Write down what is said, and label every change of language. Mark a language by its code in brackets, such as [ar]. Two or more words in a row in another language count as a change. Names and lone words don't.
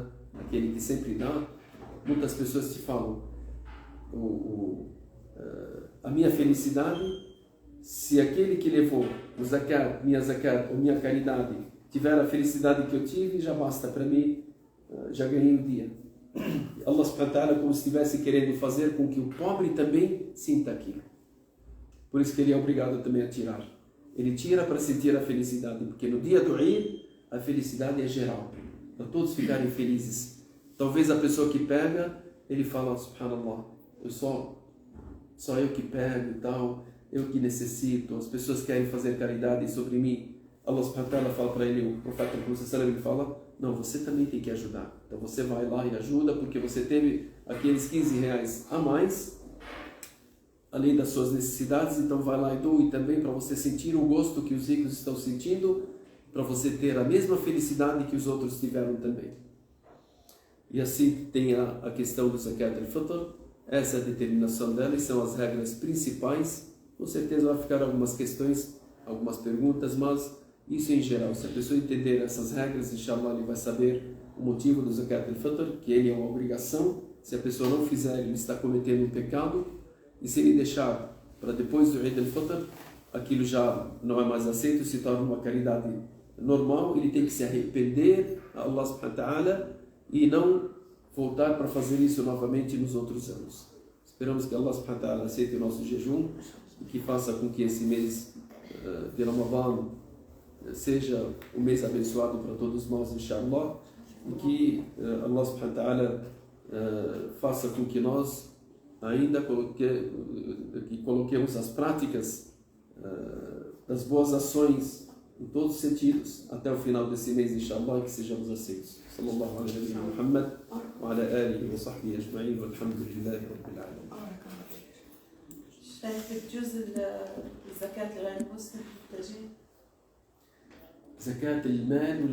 [pt] Aquele que sempre dá. Muitas pessoas te falam, a minha felicidade, se aquele que levou o zakat, minha zakat ou minha caridade tiver a felicidade que eu tive, já basta para mim, já ganhei o dia. [ar] الله سبحانه وتعالى, [pt] como se estivesse querendo fazer com que o pobre também sinta aquilo. Por isso que ele é obrigado também a tirar. Ele tira para sentir a felicidade, porque no dia do Eid a felicidade é geral, para todos ficarem felizes. Talvez a pessoa que pega, ele fala, subhanallah, só eu que pego e tal, eu que necessito, as pessoas querem fazer caridade sobre mim. [ar] الله سبحانه وتعالى [pt] fala para ele, o profeta ele fala, não, você também tem que ajudar. Então você vai lá e ajuda, porque você teve aqueles 15 reais a mais, além das suas necessidades, então vai lá e doe também, para você sentir o gosto que os ricos estão sentindo, para você ter a mesma felicidade que os outros tiveram também. E assim tem a questão do zakat al-fitr, essa é a determinação dela, e são as regras principais. Com certeza vai ficar algumas questões, algumas perguntas, mas isso em geral, se a pessoa entender essas regras, inshallah, ele vai saber o motivo do zakat al-fitr, que ele é uma obrigação. Se a pessoa não fizer, ele está cometendo um pecado, e se ele deixar para depois do Eid al-Fitr, aquilo já não é mais aceito, se torna uma caridade normal, ele tem que se arrepender a [ar] الله سبحانه وتعالى [pt] e não voltar para fazer isso novamente nos outros anos. Esperamos que [ar] الله سبحانه وتعالى [pt] aceite o nosso jejum e que faça com que esse mês de Ramadan seja um mês abençoado para todos nós, inshallah, e que [ar] الله سبحانه وتعالى [pt] faça com que nós ainda coloquemos as práticas das boas ações em todos os sentidos até o final desse mês, inshallah, e que sejamos aceitos. [ar] صلى الله عليه و محمد و على آله و صحبه أجمعين والحمد لله رب العالمين. شايف بجوز الزكاة الغير مسلم تجي؟ زكاة المال